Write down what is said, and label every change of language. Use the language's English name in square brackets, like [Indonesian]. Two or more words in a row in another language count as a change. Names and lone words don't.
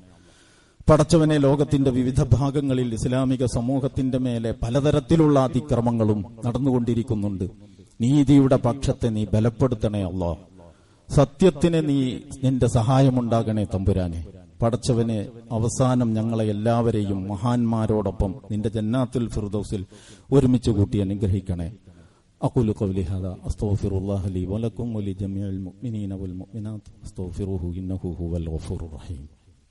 [Malayalam] പടച്ചവനെ, ലോകത്തിന്റെ വിവിധ ഭാഗങ്ങളിൽ ഇസ്ലാമിക സമൂഹത്തിന്റെ മേലെ പലതരത്തിലുള്ള അതിക്രമങ്ങളും നടന്നുകൊണ്ടിരിക്കുന്നുണ്ട്. നീതിയുടെ പക്ഷത്തെ നീ ബലപ്പെടുത്തണേ അല്ലാഹ്. സത്യത്തിന് നീ നിന്റെ സഹായമുണ്ടാകണേ തമ്പുരാനെ. പടച്ചവനെ, അവസാനം ഞങ്ങളെ എല്ലാവരെയും മഹാന്മാരോടൊപ്പം നിന്റെ ജന്നാത്തുൽ ഫിർദൗസിൽ ഒരുമിച്ച് കൂട്ടി അനുഗ്രഹിക്കണേ. [Arabic] أقول قولي هذا أستغفر الله لي ولكم ولجميع المؤمنين والمؤمنات استغفروه إنه هو الغفور الرحيم.